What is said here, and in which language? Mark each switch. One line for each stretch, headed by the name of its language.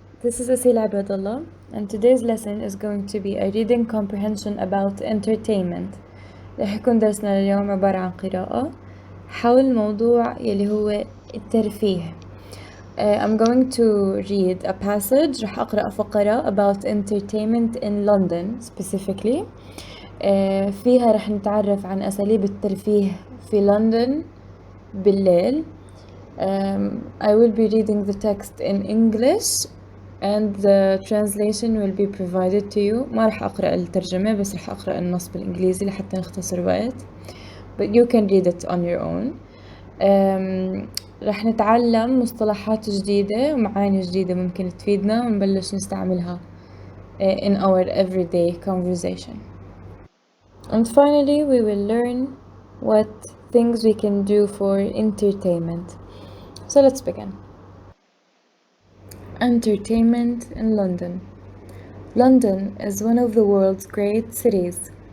English: This is Asil Abadallah, and today's lesson is going to be a reading comprehension about entertainment.
Arabic: رح يكون درسنا اليوم عبارة عن قراءة حول موضوع يلي هو الترفيه.
English: I'm going to read a passage.
Arabic: رح أقرأ فقرة
English: about entertainment in London specifically.
Arabic: فيها رح نتعرف عن أساليب الترفيه في لندن بالليل.
English: I will be reading the text in English and the translation will be provided to you.
Arabic: ما رح أقرأ الترجمة بس رح أقرأ النص بالإنجليزي لحتى نختصر وقت.
English: But you can read it on your own.
Arabic: رح نتعلم مصطلحات جديدة ومعاني جديدة ممكن تفيدنا ونبلش نستعملها
English: in our everyday conversation. And finally, we will learn what things we can do for entertainment. So let's begin. Entertainment in London. London is one of the world's great cities.